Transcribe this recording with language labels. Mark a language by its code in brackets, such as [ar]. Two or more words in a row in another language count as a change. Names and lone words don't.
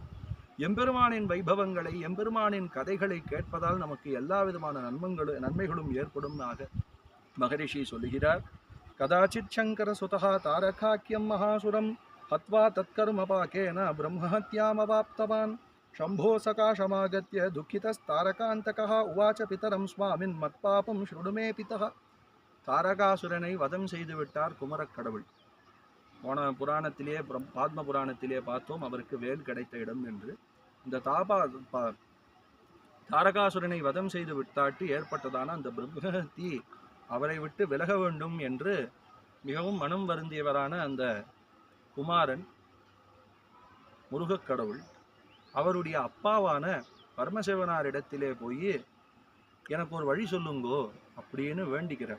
[ta] எம்பெருமானின் வைபவங்களை, எம்பெருமானின் கதைகளை கேட்பதால் நமக்கு எல்லா விதமான நன்மைகளும் ஏற்படும் மகரிஷி சொல்லுகிறார். [sa] कदाचित् शङ्कर सुतः तारकाख्यं महासुरं हत्वा तत्कर्मपाकेन ब्रह्महत्यामवाप्तवान् शंभो सकाशमागत्य दुःखितस्तारकान्तकः उवाच पितरं स्वामिन् मत्पापं शृणु मे पितः. [ta] தாரகாசுரனை வதம் செய்து விட்டார் குமரக்கடவுள். போன புராணத்திலே பாத்ம புராணத்திலே பார்த்தோம் அவருக்கு வேல் கிடைத்த இடம் என்று. இந்த தாரகாசுரனை வதம் செய்து விட்டாட்டு ஏற்பட்டதான அந்த பிரம்மஹத்தி அவரை விட்டு விலக வேண்டும் என்று மிகவும் மனம் வருந்தியவரான அந்த குமாரன் முருகக்கடவுள் அவருடைய அப்பாவான பரமசிவனாரிடத்திலே போய் எனக்கு ஒரு வழி சொல்லுங்கோ அப்படின்னு வேண்டிக்கிறார்.